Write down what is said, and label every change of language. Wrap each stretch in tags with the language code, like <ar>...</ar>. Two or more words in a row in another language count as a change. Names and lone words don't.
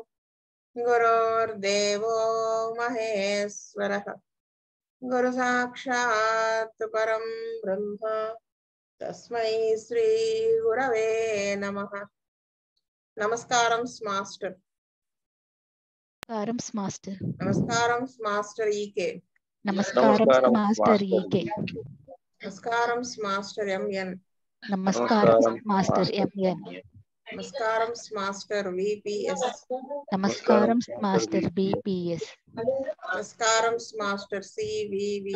<sa>गुरुर्देवो महेश्वरः गुरु साक्षात् परं ब्रह्म तस्मै श्री गुरवे नमः।</sa> <te>నమస్కారం మాస్టర్। నమస్కారం మాస్టర్ ఈకే। నమస్కారం మాస్టర్ ఈకే। నమస్కారం మాస్టర్ ఎంఎన్। నమస్కారం మాస్టర్ ఎంఎన్। నమస్కారం మాస్టర్ విపిఎస్। నమస్కారం మాస్టర్ బిపిఎస్। నమస్కారం మాస్టర్ సివివి।</te>